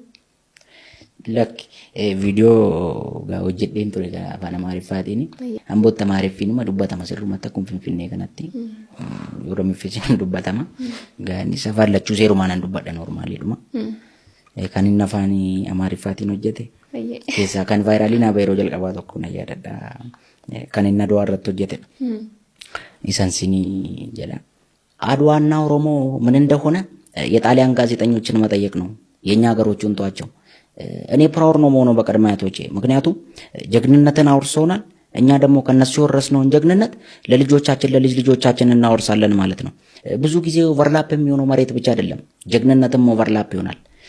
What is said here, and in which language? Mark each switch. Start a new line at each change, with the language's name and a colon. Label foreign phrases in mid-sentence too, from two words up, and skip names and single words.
Oromo: Lakki viidiyoo hojjedheen ture afaan Amaariffaatiin hamboota Amaariffiinuma dubbatama sirrumatti akkuma Finfinnee kanatti Oromiffiin dubbatama. Gaanis afaan lachuu seerumaan dubbadha normaaliidhuma. Kan inni afaan Amaariffaatiin hojjete keessaa kan vaayiraalii naaba yeroo jalqabaa tokko na yaadadha. Kan inni Adwaa irratti hojjetedha. Isaan sinii jedha.
Amharic: አድዋና ኦሮሞ ምን እንደሆነ የጣሊያን ጋዜጠኞችን መጠየቅ ነው የኛ ሀገሮቹን ተዋቸው። እኔ ፕራውድ ነው መሆኑ በቀድሞ አያቶቼ ምክንያቱም ጀግንነትን አውርሰውናል። እኛ ደግሞ ከነሱ የወረስነውን ጀግንነት ለልጆቻችን ለልጅ ልጆቻችን እናወርሳለን ማለት ነው። ብዙ ጊዜ ኦቨርላፕ የሚሆነው መሬት ብቻ አይደለም ጀግንነትም ኦቨርላፕ ይሆናል።